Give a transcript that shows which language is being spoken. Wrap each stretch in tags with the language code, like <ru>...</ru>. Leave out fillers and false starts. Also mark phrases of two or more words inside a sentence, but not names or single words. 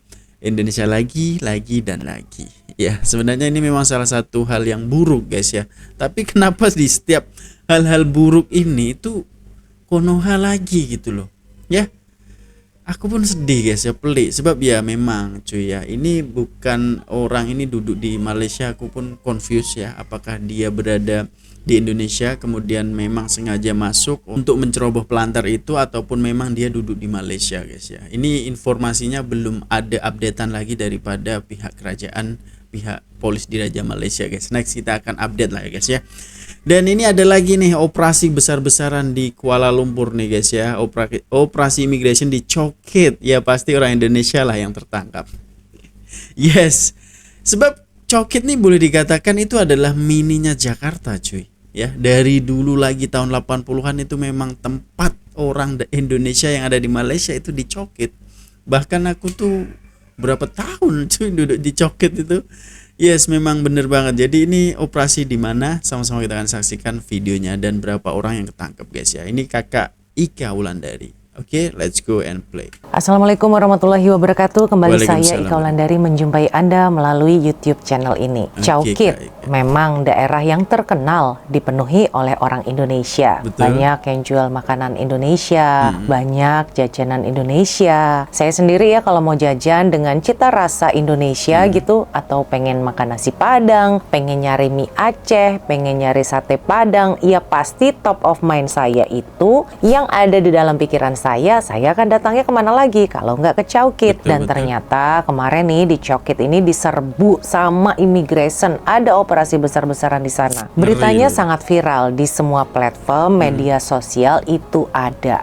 <id>Indonesia lagi dan lagi. Ya, sebenarnya ini memang salah satu hal yang buruk guys ya. Tapi kenapa di setiap hal-hal buruk ini itu Konoha lagi gitu loh. Ya, aku pun sedih guys ya, pelik. Sebab ya memang cuy ya, ini bukan orang ini duduk di Malaysia. Aku pun confused ya, apakah dia berada di Indonesia kemudian memang sengaja masuk untuk menceroboh pelantar itu, ataupun memang dia duduk di Malaysia guys ya. Ini informasinya belum ada updatean lagi daripada pihak kerajaan, pihak polis diraja Malaysia guys. Next kita akan update lah ya guys ya. Dan ini ada lagi nih operasi besar-besaran di Kuala Lumpur nih guys ya. Operasi immigration dicoket. Ya pasti orang Indonesia lah yang tertangkap. Yes. Sebab coket nih boleh dikatakan itu adalah mininya Jakarta cuy. Ya, dari dulu lagi tahun 80-an itu memang tempat orang Indonesia yang ada di Malaysia itu dicoket. Bahkan aku tuh berapa tahun cuy duduk di coket itu. Yes, memang bener banget. Jadi ini operasi di mana? Sama-sama kita akan saksikan videonya dan berapa orang yang ketangkep guys ya. Ini kakak Ika Wulandari. Oke,</id> <en>let's go and play.</en> <ar>Assalamualaikum warahmatullahi wabarakatuh.</ar> <id>Kembali saya</id> <ar>Waalaikumsalam.</ar> <id>Ika Wulandari menjumpai Anda melalui YouTube channel ini. Oke, Chowkit Kak Ika. memang daerah yang terkenal dipenuhi oleh orang Indonesia. Betul. Banyak yang jual makanan Indonesia, banyak jajanan Indonesia. Saya sendiri ya kalau mau jajan dengan cita rasa Indonesia gitu, atau pengen makan nasi Padang, pengen nyari mie Aceh, pengen nyari sate Padang, ya pasti</id> <en>top of mind</en> <id>saya itu yang ada di dalam pikiran saya akan datangnya kemana lagi kalau nggak ke Chowkit. Betul, Dan betul. ternyata kemarin nih di Chowkit ini diserbu sama immigration, ada operasi besar-besaran di sana. Beritanya Ngeri. sangat viral di semua platform media sosial itu ada.</id>